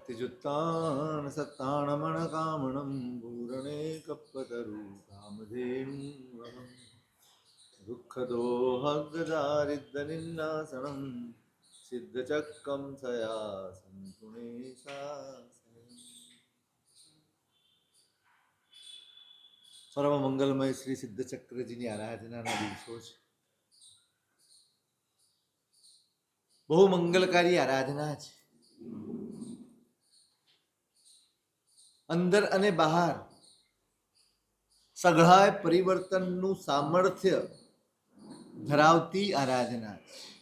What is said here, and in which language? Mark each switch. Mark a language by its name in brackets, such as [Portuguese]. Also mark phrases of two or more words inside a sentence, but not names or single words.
[Prakrit languages] भक्तिजुत्तान सत्ताणमणकामणं पूरणे कप्पतरु कामधेनुवहं दुःखदोहगदारिद्रनिन्नासनं सिद्धचक्रं सया सन्तुणे शासनम्। [Gujarati] સર્વ મંગલમય શ્રી સિદ્ધચક્રજીની આરાધનાના દિવસો છે. બહુ મંગલકારી આરાધના છે. અંદર અને બહાર સઘળાય પરિવર્તનનું સામર્થ્ય ધરાવતી આરાધના છે.